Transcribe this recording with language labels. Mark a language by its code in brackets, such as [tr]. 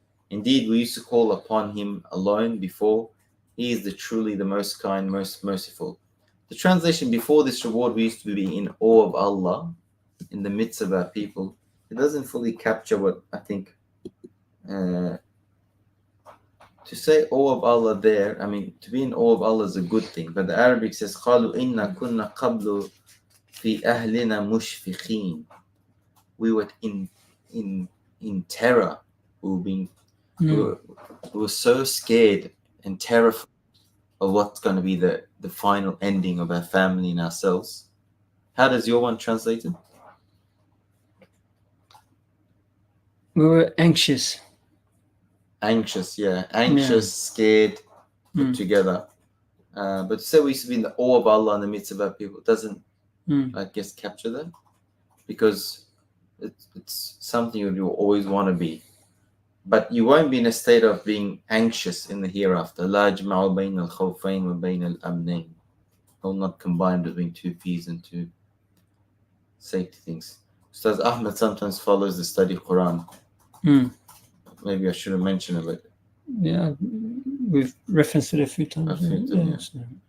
[en] Indeed, we used to call upon Him alone before. He is truly the most kind, most merciful. The translation, before this reward, we used to be in awe of Allah in the midst of our people. It doesn't fully capture what I think. To say awe of Allah there, I mean, to be in awe of Allah is a good thing. But the Arabic says, [ar] قَالُوا إِنَّا كُنَّا قَبْلُ فِي أَهْلِنَا مُشْفِقِينَ. [en] We were in terror. We were so scared and terrified of what's going to be the final ending of our family and ourselves. How does your one translate it? We were anxious. Anxious, yeah. Anxious, scared, put together. But to say we used to be in the awe of Allah in the midst of our people doesn't, I guess, capture that. Because it's something you always want to be. But you won't be in a state of being anxious in the hereafter. [ar] لا يجمع بين الخوفين وبين الأمنين. [en] Will not combine between two fears and two safety things. Ustaz Ahmed sometimes follows the study of Quran. Maybe I should have mentioned it, but yeah, we've referenced it a few times. Yeah.